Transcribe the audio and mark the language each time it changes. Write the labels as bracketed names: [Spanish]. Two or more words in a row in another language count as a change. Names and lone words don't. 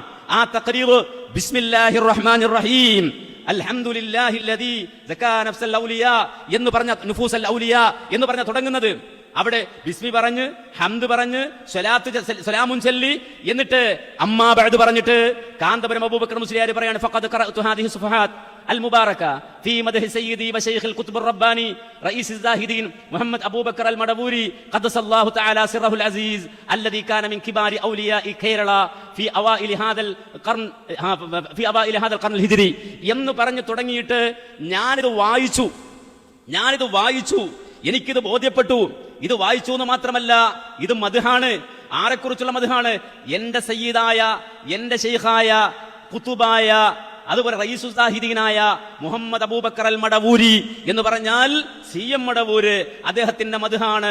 [Arabic] ആ تقرير بسم الله الرحمن الرحيم الحمد لله الذي زكى نفس الأولياء [Malayalam] എന്ന് പറഞ്ഞ [Arabic] نفوس الأولياء [Malayalam] എന്ന് പറഞ്ഞ തുടങ്ങുന്നത്. അവിടെ ബിസ്മി പറഞ്ഞ് ഹംദ് പറഞ്ഞ് സലാമുൻ ചൊല്ലി എന്നിട്ട് [Arabic] أما بعد [Malayalam] പറഞ്ഞിട്ട് കാന്തപുരം അബൂബക്കർ മുസ്ലിയാർ പറയാണ് [Arabic] فقد قرأت هذه الصفحات المباركة في مدح سيدي وشيخ القطب الرباني رئيس الزاهدين محمد أبو بكر المدبوري قدس الله تعالى سره العزيز الذي كان من كبار أولياء كيرلا في أوائل هذا القرن الهجري [Malayalam] എന്ന് പറഞ്ഞു തുടങ്ങിയിട്ട് ഞാനിത് വായിച്ചു, എനിക്കിത് ബോധ്യപ്പെട്ടു. ഇത് വായിച്ചു എന്ന് മാത്രമല്ല, ഇത് മദ്ഹാണ്. ആരെക്കുറിച്ചുള്ള മദ്ഹാണ്? എന്റെ സയ്യിദായ, എന്റെ ശൈഖായ, ഖുതുബായ, അതുപോലെ റയീസുൽ സാഹിദീനായ മുഹമ്മദ് അബൂബക്കർ അൽ മടവൂരി എന്ന് പറഞ്ഞാൽ CM മടവൂര്, അദ്ദേഹത്തിന്റെ മദ്ഹാണ്.